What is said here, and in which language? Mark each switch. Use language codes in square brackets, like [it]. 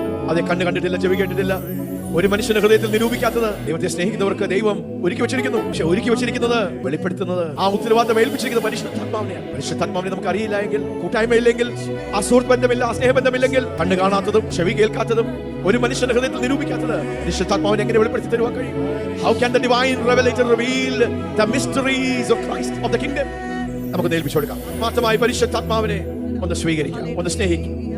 [ml] അതെ, കണ്ടിട്ടില്ല, ചെവി കേട്ടിട്ടില്ല. ഒരു മനുഷ്യന്റെ ഹൃദയത്തിൽ നിരൂപിക്കാത്തത് ദൈവത്തെ സ്നേഹിക്കുന്നവർക്ക് ദൈവം ഒരുക്കി വെച്ചിരിക്കുന്നു. പക്ഷെ ഒരുക്കി വെച്ചിരിക്കുന്നത്, വെളിപ്പെടുത്തുന്നത്, ആ ഉത്തരവാദിത്തം ഏൽപ്പിച്ചിരിക്കുന്നത് പരിശുദ്ധാത്മാവിനെയാണ്. പരിശുദ്ധാത്മാവിനെ നമുക്ക് അറിയില്ല എങ്കിൽ, കൂട്ടായ്മയില്ലെങ്കിൽ, ആ സുഹൃത്ത് ബന്ധമില്ല, ആ സ്നേഹബന്ധമില്ലെങ്കിൽ, കണ്ണ് കാണാത്തതും ചെവി കേൾക്കാത്തതും ഒരു മനുഷ്യന്റെ ഹൃദയത്തിൽ നിരൂപിക്കാത്തത് പരിശുദ്ധാത്മാവിനെ എങ്ങനെ വെളിപ്പെടുത്തി തരുവാൻ കഴിയും? [en] How can the divine revelator reveal the mysteries of Christ, of the kingdom? [ml] നമുക്ക് ഏൽപ്പിച്ചു കൊടുക്കാം. മാത്രമായി പരിശുദ്ധാത്മാവിനെ ഒന്ന് സ്വീകരിക്കാം, ഒന്ന് സ്നേഹിക്കാം.